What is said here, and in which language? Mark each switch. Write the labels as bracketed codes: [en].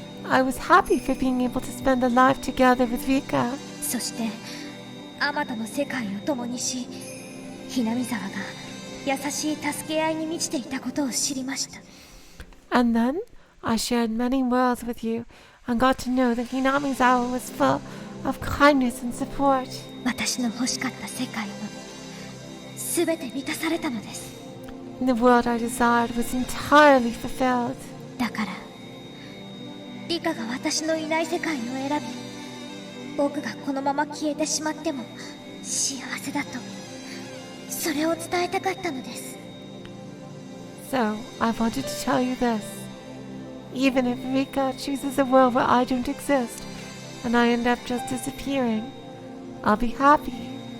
[en] I was happy for being able to spend a life together with Rika. [ja] そしてあまたの世界を共にし、ひなみ沢が優しい助け合いに満ちていたことを知りました。 [en] And then I shared many worlds with you and got to know that Hinamizawa was full of kindness and support. [ja] 私の欲しかった世界は全て満たされたのです。 [en] The world I desired was entirely fulfilled. [ja] だからリカが私のいない世界を選び、僕がこのまま消えてしまっても幸せだと、それを伝えたかったのです。 [en] So, I wanted to tell you this. Even if Rika chooses a world where I don't exist, and I end up just disappearing, I'll be happy.